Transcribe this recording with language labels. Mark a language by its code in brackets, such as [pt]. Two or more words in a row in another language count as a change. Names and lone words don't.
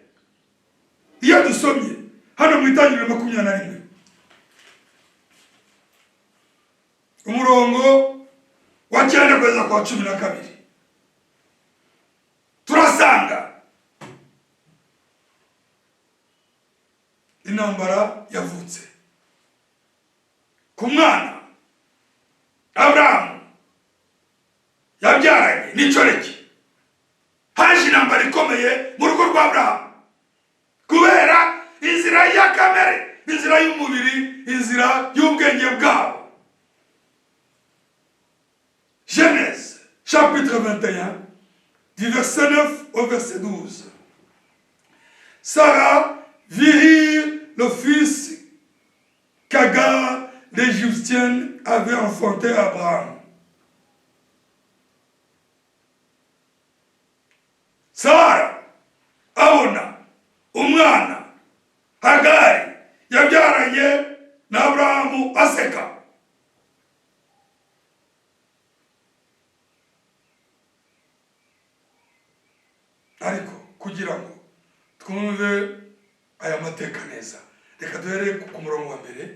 [rw] Iyo dusomye hano mu Itangiriro 21 umurongo wa 9 kugeza kwa 12 turasanga intambara yavutse ku mwana Aburahamu yabyaranye n'icoreki. Haje intambara ikomeye mu rugo rwa Aburahamu kubera inzira ya kamere, inzira y'umubiri, inzira y'ubwenge bwabo. [fr] Genèse chapitre 21 du verset 9 au verset 12. Sarah vit le fils qu'Agar l'Égyptienne avait enfanté à Abraham. [rw] Sarah abona umwana Hagari yabyaranye na Abrahamu aseka. Ariko kugira ngo twumve aya mateka neza, reka duhere ku murongo wa mbere.